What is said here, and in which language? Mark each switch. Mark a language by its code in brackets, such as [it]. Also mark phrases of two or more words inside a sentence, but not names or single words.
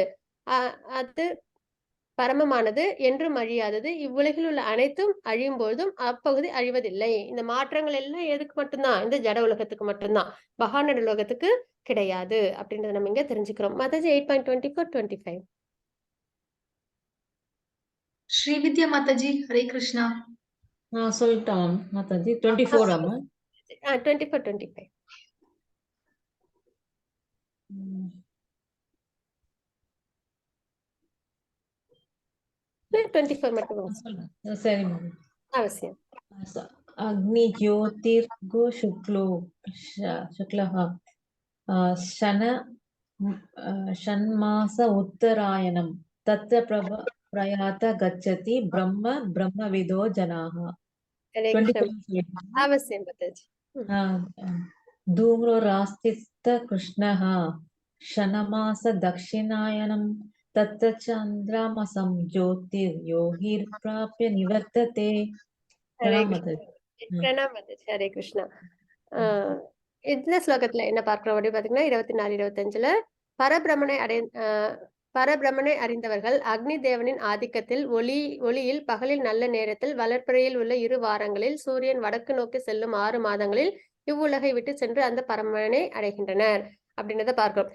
[ta] அது பரமமானது, என்றும் அழியாதது. இவ்வுலகில் உள்ள அனைத்தும் அழியும் பொழுதும் அப்பகுதி அழிவதில்லை. இந்த மாற்றங்கள் எல்லாம் எதுக்கு மட்டும்தான்? இந்த ஜட உலகத்துக்கு மட்டும்தான், பகவானோட உலகத்துக்கு கிடையாது அப்படின்றத நம்ம இங்க தெரிஞ்சுக்கிறோம். மாதாஜி 8.24-25. [hi] श्री विद्या माता जी हरे कृष्णा। [ta] சொல்லிட்டான் மாதாஜி. 24 ஆமா? 24-25. 24 மட்டும் சரி மேம். அவசியம். [sa] अग्नि ज्योतिर्गो शुक्लः षण्मास उत्तरायणम् तत्र प्रयात गच्छति ब्रह्म ब्रह्मविदो जनाः हरे कृष्ण 23 [ta] அவசியம் மாதாஜி. [sa] धूम्रो रास्तिस्थ कृष्णः क्षणमास दक्षिणायनं तत्र चन्द्रमसं ज्योतिर्योगिर्प्राप्य निवर्तते [ta] ஹரே [hi] प्रणाम [ta] கிருஷ்ணா. [hi] माताजी [ta] பிரணாம் மாதாஜி. ஹரே கிருஷ்ணா. இந்த ஸ்லோகத்துல என்ன பார்க்கிறோம் அப்படின்னு பாத்தீங்கன்னா 24 25ல பரபிரமனை அறிந்தவர்கள் அக்னி தேவனின் ஆதிக்கத்தில் ஒளியில் பகலில் நல்ல நேரத்தில் வளர்ப்பிறையில் உள்ள 2 வாரங்களில் சூரியன் வடக்கு நோக்கி செல்லும் 6 மாதங்களில் இவ்வுலகை விட்டு சென்று அந்த பரமனை அடைகின்றனர் அப்படின்றத பார்க்கிறோம்.